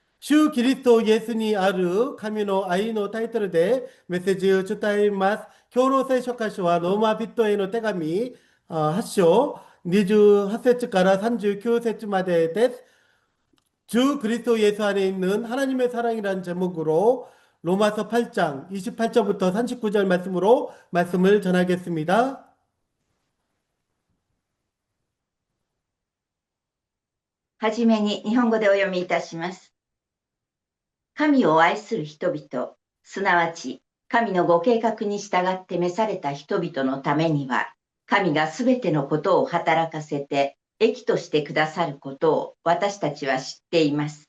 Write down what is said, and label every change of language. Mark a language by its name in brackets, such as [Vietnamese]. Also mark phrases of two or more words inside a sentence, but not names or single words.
[Japanese] 主キリストイエスにある神の愛のタイトルでメッセージを伝えます。共同聖書箇所はローマ人への手紙8章28節から39節までです。 [Korean] 주 그리스도 예수 안에 있는 하나님의 사랑이라는 제목으로 로마서 8장 28절부터 39절 말씀으로 말씀을 전하겠습니다. [Japanese] はじめに日本語でお読みいたします。神を愛する人々、すなわち神のご計画に従って召された人々のためには、神がすべてのことを働かせて益としてくださることを私たちは知っています。